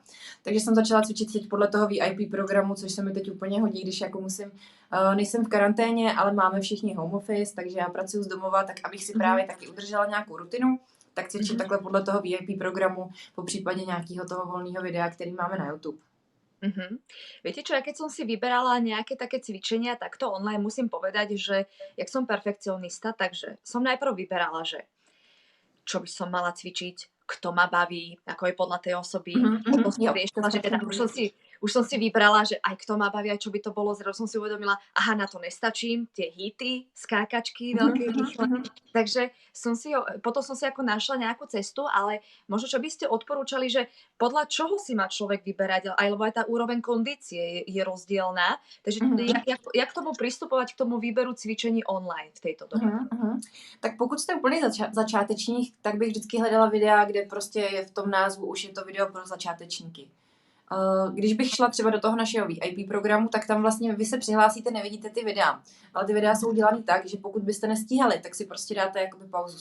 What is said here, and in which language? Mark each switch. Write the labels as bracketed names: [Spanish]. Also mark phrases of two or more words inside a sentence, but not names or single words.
[Czech] Takže jsem začala cvičit teď podle toho VIP programu, což se mi teď úplně hodí, když jako nejsem v karanténě, ale máme všichni home office, takže já pracuji z domova, tak abych si právě taky udržela nějakou rutinu, tak cvičím takhle podle toho VIP programu, po případě nějakého toho volného videa, který máme na YouTube. [Slovak] Viete čo, ja keď som si vyberala nejaké také cvičenia takto online, musím povedať, že jak som perfekcionista, takže som najprv vyberala, že čo by som mala cvičiť, kto ma baví, ako je podľa tej osoby. Už som si vybrala, že aj kto ma baví, aj čo by to bolo. Zrazu som si uvedomila, aha, na to nestačím, tie hity, skákačky, veľké rýchle. Takže potom som si ako našla nejakú cestu, ale možno čo by ste odporúčali, že podľa čoho si má človek vyberať, lebo aj tá úroveň kondície je rozdielná. Takže jak k tomu pristupovať, k tomu výberu cvičení online v tejto době? [Czech] Tak pokud jste úplně začátečník, tak bych vždycky hledala videa, kde prostě je v tom názvu už je to video pro začátečníky. Když bych šla třeba do toho našeho VIP programu, tak tam vlastně vy se přihlásíte, nevidíte ty videa. Ale ty videa jsou udělané tak, že pokud byste nestíhali, tak si prostě dáte jakoby pauzu.